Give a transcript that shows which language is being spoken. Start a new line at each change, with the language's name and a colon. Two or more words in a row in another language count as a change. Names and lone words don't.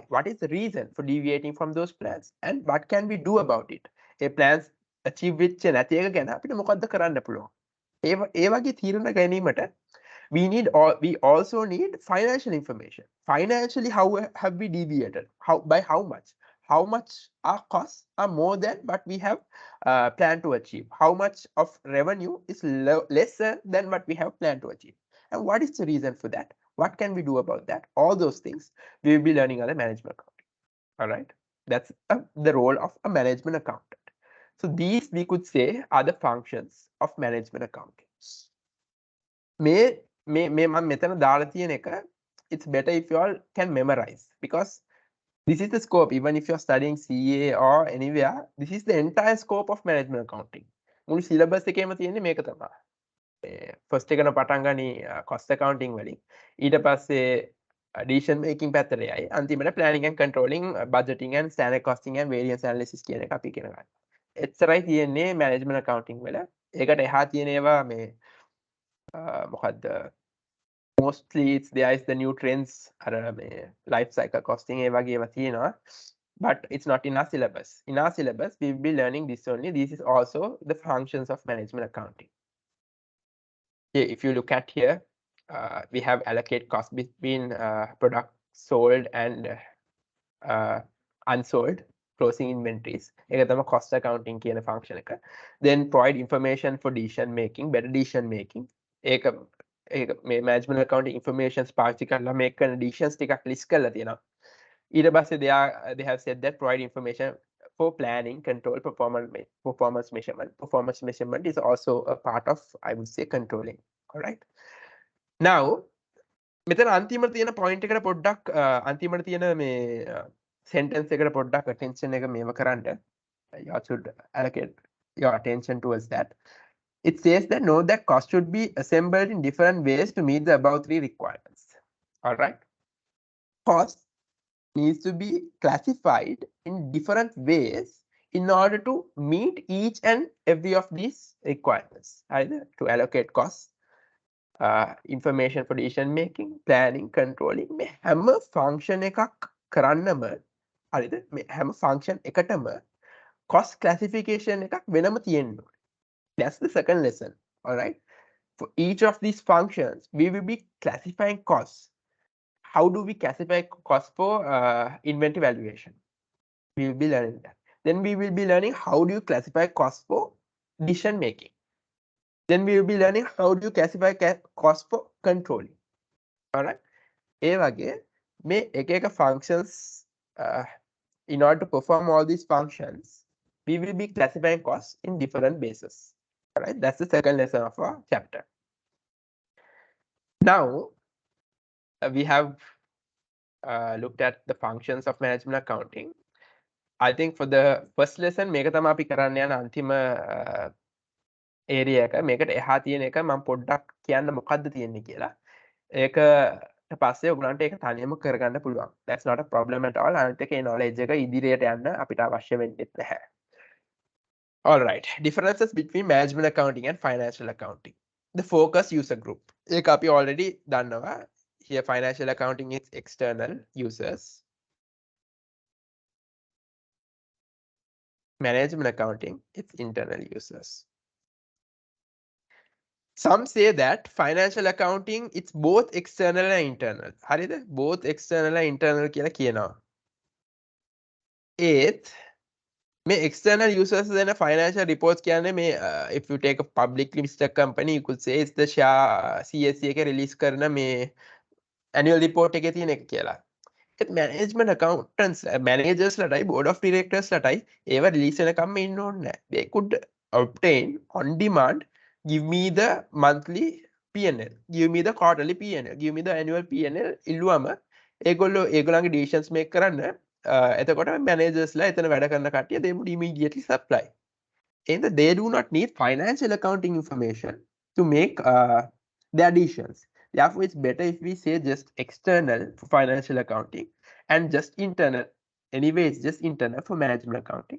English: What is the reason for deviating from those plans, and what can we do about it? A plans achieve
Sinhala: වෙච්ච නැති එක ගැන අපිට මොකද්ද කරන්න පුළුවන්? ඒ වගේ තීරණ ගැනීමට
English: we also need financial information. Financially, how have we deviated? By how much? How much our costs are more than what we have planned to achieve? How much of revenue is lesser than what we have planned to achieve? And what is the reason for that? What can we do about that? All those things we will be learning on the management accounting. All right, that's the role of a management accountant. So these we could say are the functions of management accounting.
Sinhala: මම මෙතන දාලා තියෙන එක
English: it's better if you all can memorize, because this is the scope. Even if you're studying CA or anywhere, this is the entire scope of management accounting.
Sinhala: මුළු syllabus එකේම තියෙන්නේ මේක තමයි. first එකන පටන් ගනි
English: cost accounting
Sinhala: වලින්, ඊට පස්සේ
English: decision making
Sinhala: පැත්තට යයි, අන්තිමට
English: planning and controlling, budgeting and standard costing and variance analysis
Sinhala: කියන එක අපි ඉගෙන ගන්නවා. එච්චරයි තියෙන්නේ
English: management accounting
Sinhala: වල. ඒකට එහා තියෙන ඒවා මේ මොකද්ද,
English: mostly there is the new trends, life cycle costing
Sinhala: ඒ වගේ ඒවා තියෙනවා,
English: but it's not in our syllabus. In our syllabus we will be learning this only. This is also the functions of management accounting. If you look at here, we have allocate cost between product sold and unsold closing inventories.
Sinhala: ඒක තමයි
English: cost accounting
Sinhala: කියන function එක.
English: Then provide information for decision making, better decision making.
Sinhala: ඒක
English: management accounting information
Sinhala: පාවිච්චි කරලා make කරන decisions ටිකක් list කරලා තියෙනවා. ඊට පස්සේ
English: they have said that provide information for planning, control, performance measurement. Performance measurement is also a part of, I would say, controlling. All right. Now,
Sinhala: මෙතන අන්තිමට තියෙන point එකට පොඩ්ඩක් අන්තිමට තියෙන මේ sentence එකට පොඩ්ඩක් attention එක මේව කරන්න.
English: You should allocate your attention towards that. It says that note that cost should be assembled in different ways to meet the above three requirements. All right. Cost needs to be classified in different ways in order to meet each and every of these requirements. Either to allocate costs, information for decision making, planning, controlling.
Sinhala: මේ හැම function එකක් කරන්නම හරිද? මේ හැම function එකටම
English: cost classification
Sinhala: එකක් වෙනම තියෙන්න ඕනේ.
English: That's the second lesson. All right. For each of these functions, we will be classifying costs. how do we classify cost for inventory valuation? We will be learning that. Then we will be learning how do you classify cost for decision making. Then we will be learning how do you classify cost for controlling. Alright.
Sinhala: ඒ වගේ මේ එක
English: functions in order to perform all these functions, we will be classifying costs in different bases. Alright, that's the second lesson of our chapter. Now we have looked at the functions of management accounting. I think for the first lesson
Sinhala: මේක තමයි අපි කරන්න යන අන්තිම area එක. මේකට එහා තියෙන එක මම පොඩ්ඩක් කියන්න මොකද්ද තියෙන්නේ කියලා. ඒකට පස්සේ ඔයගලන්ට ඒක තනියම කරගන්න පුළුවන්.
English: That's not a problem at all.
Sinhala: අනිත් එකේ knowledge එක ඉදිරියට යන්න අපිට අවශ්‍ය වෙන්නේ නැහැ.
English: All right, differences between management accounting and financial accounting. The focus user group.
Sinhala: ඒක අපි already දන්නවා.
English: Here financial accounting is external users. Management accounting is internal users. Some say that financial accounting it's both external and internal. හරිද? Both external and internal
Sinhala: කියලා කියනවා. ඒත් මේ
English: external users දෙන financial reports
Sinhala: කියන්නේ මේ
English: if you take a publicly listed company you could say it's the share CSE එකේ release
Sinhala: කරන මේ
English: annual report
Sinhala: එකේ තියෙන එක කියලා. ඒත්
English: management accountants managers
Sinhala: ලටයි
English: board of directors
Sinhala: ලටයි ඒව release වෙනකම්ම ඉන්න ඕනේ නැහැ.
English: They could obtain on demand, give me the monthly P&L, give me the quarterly P&L, give me the annual P&L
Sinhala: ඉල්ලුවම ඒගොල්ලන්ගේ
English: decisions make
Sinhala: කරන්න එතකොට managers ලා එතන වැඩ කරන කට්ටිය
English: they would immediately supply. And they do not need financial accounting information to make the additions. Therefore, it's better if we say just external for financial accounting and just internal. Anyway, it's just internal for management accounting.